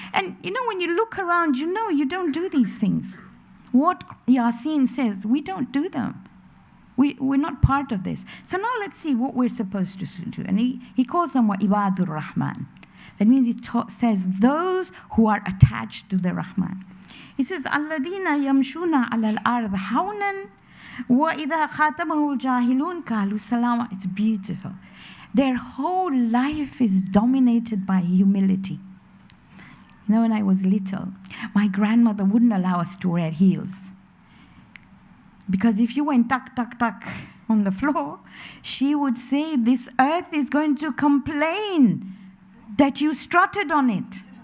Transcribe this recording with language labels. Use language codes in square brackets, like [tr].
[en] And you know, when you look around, you know you don't do these things. What Yasin says, we don't do them. We're not part of this. So now let's see what we're supposed to do. And he calls them Ibadur Rahman. That means he says those who are attached to the Rahman. He says, [ar] الَّذِينَ يَمْشُونَ عَلَى الْأَرْضِ هَوْنًا وَإِذَا خَاطَبَهُمُ الْجَاهِلُونَ قَالُوا سَلَامًا. [en] It's beautiful. Their whole life is dominated by humility. You know, when I was little, my grandmother wouldn't allow us to wear heels. Because if you went tuck, tuck, tuck on the floor, she would say, this earth is going to complain that you strutted on it.